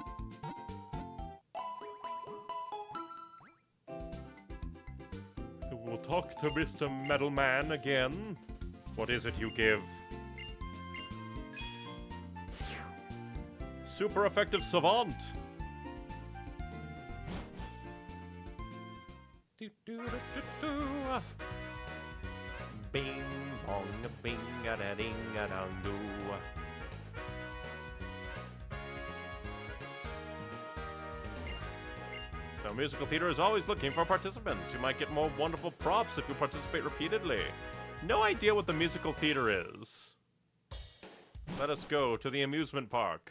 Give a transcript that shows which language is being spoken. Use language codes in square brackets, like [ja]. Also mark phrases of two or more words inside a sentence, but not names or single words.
[en] Who will talk to Mr. Metalman again. What is it you give? Super effective savant. Bing bong bing a da ding a dong doo. The musical theater is always looking for participants. You might get more wonderful props if you participate repeatedly. No idea what the musical theater is. Let us go to the amusement park.